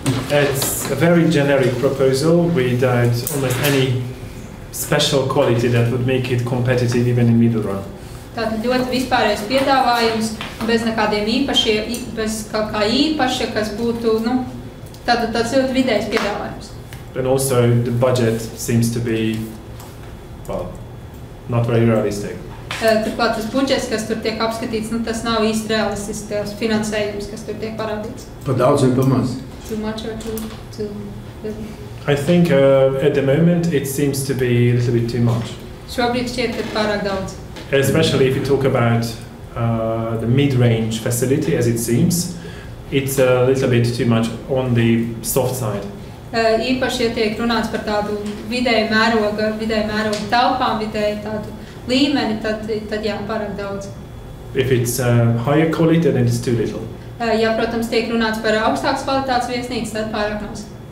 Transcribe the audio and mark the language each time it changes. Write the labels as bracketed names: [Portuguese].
[English] It's a very generic proposal without almost any special quality that would make it competitive even in middle run. [Latvian] Tātad ļoti vispārējais piedāvājums, bez nekādiem bez kaut kā īpaša, kas būtu, tātad tāds ļoti vidējs piedāvājums. [English] And also the budget seems to be, well, not very realistic. [Latvian] Turklāt tas budžets, kas tur tiek apskatīts, tas nav īsti realistisks, tas finansējums, kas tur tiek parādīts. Pa daudz vai pa maz? [English] Too much or too little? I think at the moment it seems to be a little bit too much. [Latvian] Šobrīd šķiet, ka pārāk daudz. [English] Especially if you talk about the mid-range facility, as it seems, it's a little bit too much on the soft side. [Latvian] Īpaši, ja tiek runāts par tādu vidēju mēroga telpām, vidēju tādu līmeni, tad jā, pārāk daudz. [English] If it's higher quality, then it's too little. [Latvian] Ja, protams, tiek runāts par augstākas kvalitātes viesnīcas, tad pārāk maz.